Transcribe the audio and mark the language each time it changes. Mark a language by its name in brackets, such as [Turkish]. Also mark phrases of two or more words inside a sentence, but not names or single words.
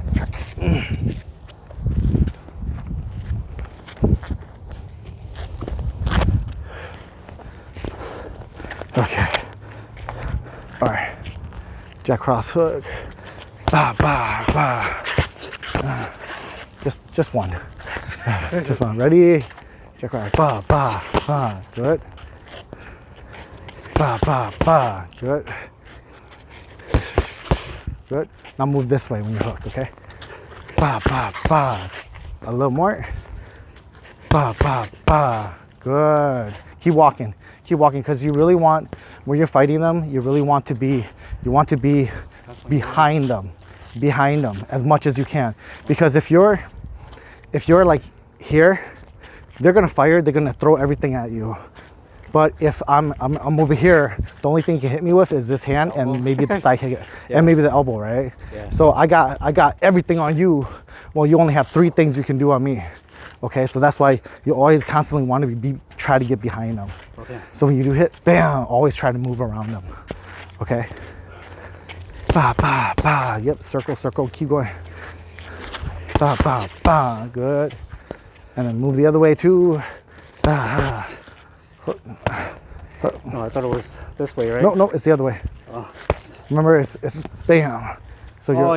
[English] Okay. All right. Jab cross hook. Bah, bah, bah. Just one. Just one. Ready? Jab cross. Bah, bah, bah. Good. Bah, bah, bah. Good. Good. Now move this way when you hook, okay? Bah, bah, bah. A little more. Bah, bah, bah. Good. Keep walking. Keep walking, because you really want, when you're fighting them, you want to be behind them as much as you can. Because if you're like here, they're gonna fire, they're gonna throw everything at you. But if I'm over here, the only thing you can hit me with is this hand and maybe the side kick and maybe the elbow, right? Yeah. So I got everything on you. Well, you only have 3 things you can do on me. Okay, so that's why you always constantly want to try to get behind them. Okay. So when you do hit, bam, always try to move around them. Okay. Ba, ba, ba. Yep, circle, circle, keep going. Ba, ba, ba. Good. And then move the other way too. Ba, ba. No, I thought it was this way, right? No, it's the other way. Oh. Remember, it's bam. So you're,